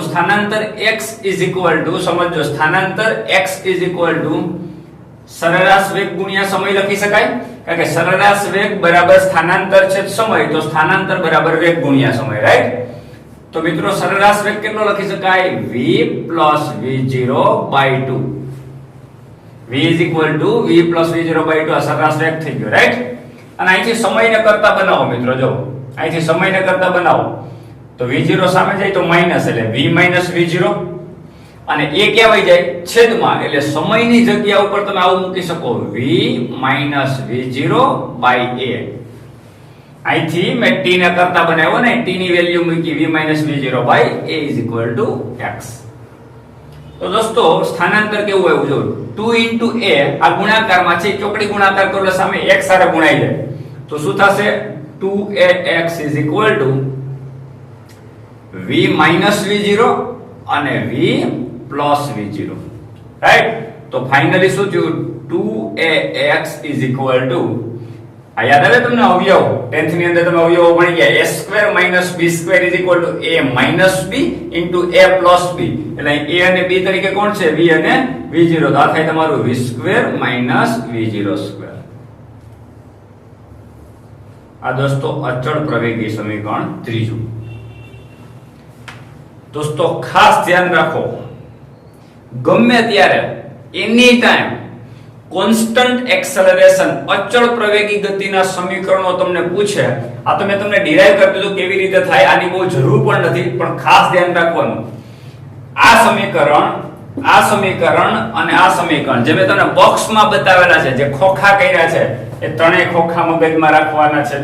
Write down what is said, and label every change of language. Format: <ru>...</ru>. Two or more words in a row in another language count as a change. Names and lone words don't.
<gu>સ્થાનાંતર x</gu> <en>is equal to,</en> <gu>સમજો, સ્થાનાંતર x</gu> <en>is equal to</en> <gu>સરેરાશ વેગ ગુણ્યા સમય લખી શકાય. કારણ કે સરેરાશ વેગ બરાબર સ્થાનાંતર છે સમય, તો સ્થાનાંતર બરાબર વેગ ગુણ્યા સમય, રાઈટ? તો મિત્રો સરેરાશ વેગ કેટલો લખી શકાય? v + v0/2.</gu> <en>v is equal to v plus v0/2</en> <gu>આ સરેરાશ વેગ થઈ ગયો, રાઈટ? અને અહીંથી સમયને કરતા બનાવો મિત્રો. જો અહીંથી સમયને કરતા બનાવો તો v0 સામે જાય તો માઈનસ, એટલે v - v0 અને a ક્યાં વઈ જાય? છેદમાં, એટલે સમયની જગ્યા ઉપર તમે આવું મૂકી શકો v - v0/a. અહીંથી મેં t ને કરતા બનાવ્યો ને, t ની વેલ્યુ મૂકી v -</gu> <en>v0/a is equal to x.</en> <gu>તો દોસ્તો સ્થાનાંતર કેવું આવ્યું જો 2 * a આ ગુણાકારમાં છે, ચોકડી ગુણાકાર કરો એટલે સામે x સાથે ગુણાઈ જાય તો શું થશે?</gu> <en>2ax is equal to v - v0</en> <gu>અને</gu> <en>v plus v0, રાઈટ?</en> <gu>તો ફાઇનલી શું થયું?</gu> <en>2ax is equal to,</en> <gu>આ યાદ આવે તમને અવયવ? 10th ની અંદર તમે અવયવો ભણી ગયા.</gu> <en>a² - b² is equal to a minus b into a plus b.</en> <gu>એટલે a અને b તરીકે કોણ છે? v અને v0. તો આ થાય તમારું v² - v0². આ દોસ્તો અચળ પ્રવેગી સમીકરણ ત્રીજું. દોસ્તો ખાસ ધ્યાન રાખો, ગમે ત્યારે</gu> <en>any time constant acceleration</en> <gu>અચળ પ્રવેગી ગતિના સમીકરણો તમને પૂછે, આ તો મેં તમને ડિરાઈવ કરી દીધું કેવી રીતે થાય, આની બહુ જરૂર પણ નથી, પણ ખાસ ધ્યાન રાખવાનું આ સમીકરણ અને આ સમીકરણ જે મેં તમને બોક્સમાં બતાવેલા છે, જે ખોખા કર્યા છે, એ ત્રણેય ખોખા મગજમાં રાખવાના છે.</gu>